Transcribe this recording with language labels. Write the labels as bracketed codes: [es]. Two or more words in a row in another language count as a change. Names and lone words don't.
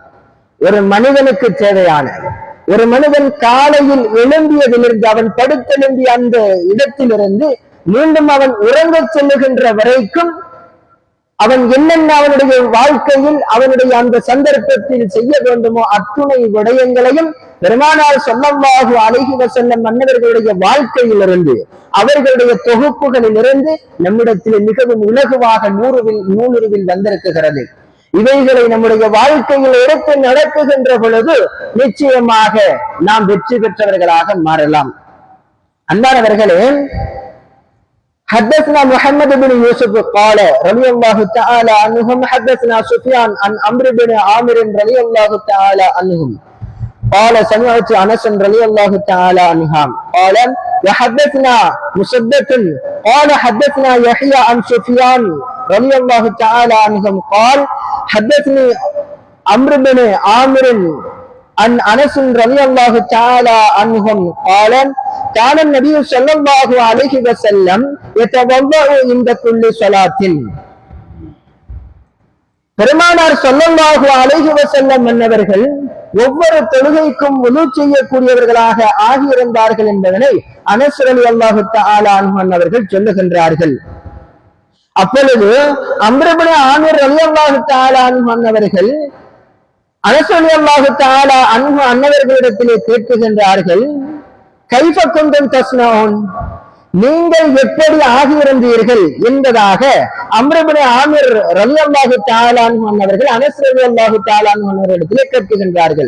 [ar] ஒரு மனிதனுக்கு தேவையான, ஒரு மனிதன் காலையில் எழும்பியதிலிருந்து அவன் படுத்தெழும்பிய அந்த இடத்திலிருந்து மீண்டும் அவன் உறங்கச் செல்லுகின்ற வரைக்கும் அவன் என்னென்ன அவனுடைய வாழ்க்கையில் அவனுடைய அந்த சந்தர்ப்பத்தில் செய்ய வேண்டுமோ அத்துணை விடயங்களையும் பெருமானார் صلى الله عليه وسلم மன்னவர்களுடைய வாழ்க்கையிலிருந்து அவர்களுடைய தொகுப்புகளில் இருந்து நம்மிடத்தில் மிகவும் இலகுவாக நூலுருவில் வந்திருக்கிறது. இவைகளை நம்முடைய வாழ்க்கையில் எடுத்து நடக்குகின்ற பொழுது நிச்சயமாக நாம் வெற்றி பெற்றவர்களாக மாறலாம். அன்பானவர்களே, حدثنا محمد بن يوسف قال رضي الله تعالى عنهم حدثنا سفيان عن عمرو بن عامر رضي الله تعالى عنهم قال سمعت انس رضي الله تعالى عنها قال وحدثنا مسدد قال حدثنا يحيى عن سفيان رضي الله تعالى عنهم قال حدثني عمرو بن عامر عن انس رضي الله تعالى عنهم قال كان النبي صلى الله عليه وسلم يتوضأ عند كل صلاة. [ta] பெருமானார் [ar] صلى الله عليه وسلم [ta] மன்னவர்கள் ஒவ்வொரு தொழுகைக்கும் வுது செய்யக்கூடியவர்களாக ஆகியிருந்தார்கள் என்பதனை அனஸ் [ar] رضي الله تعالى عنه [ta] அவர்கள் சொல்லுகின்றார்கள். அப்பொழுது அம்ர் இப்னு ஆமிர் [ar] رضي الله تعالى عنه [ta] அவர்கள் அனஸ் [ar] رضي الله تعالى عنه [ta] அன்னவர்களிடத்திலே கேட்கின்றார்கள், [ar] كيف كنتم تصنعون, [ta] நீங்கள் எப்படி ஆகியிருந்தீர்கள் என்பதாக அம்ர் இப்னு ஆமிர் [ar] رضي الله تعالى عنه [ta] அவர்கள் அனஸ் [ar] رضي الله تعالى عنه [ta] அவர்களிடத்திலே கேட்கின்றார்கள்.